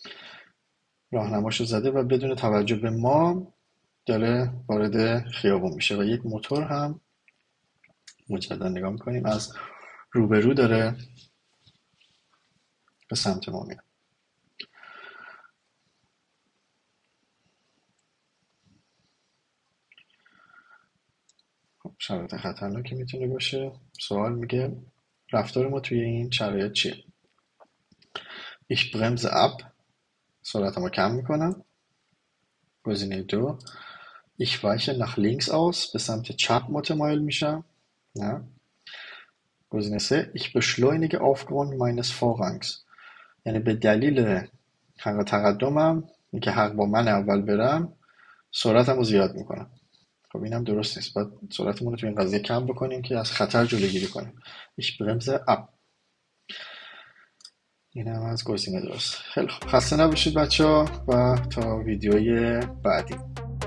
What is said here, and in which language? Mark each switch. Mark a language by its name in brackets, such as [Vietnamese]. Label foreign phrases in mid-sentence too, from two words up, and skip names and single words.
[Persian] راهنماشو زده و بدون توجه به ما داره وارد خیابون میشه و یک موتور هم مجددا نگاه میکنیم از روبرو داره به سمت ما میاد. خب شرایط خطرناکی میتونه باشه. سوال میگه رفتار ما توی این شرایط چیه؟ [German] Ich bremse ab، [Persian] سرعتمو کم میکنم. گزینه دو، [German] Ich weiche nach links aus، [Persian] به سمت چپ متمایل میشم. نه. گزینه سه، [German] Ich beschleunige aufgrund meines Vorrangs، [Persian] یعنی به دلیل حق تقدمم، اینکه حق با من اول برم، سرعتم رو زیاد میکنم. خب اینم درست نیست، باید سرعتمون رو تو این قضیه کم بکنیم که از خطر جلوگیری کنیم. [German] Ich bremse ab. [Persian] این هم از گزینه درست. خیلی خب، خسته نباشید بچه ها و تا ویدیوی بعدی.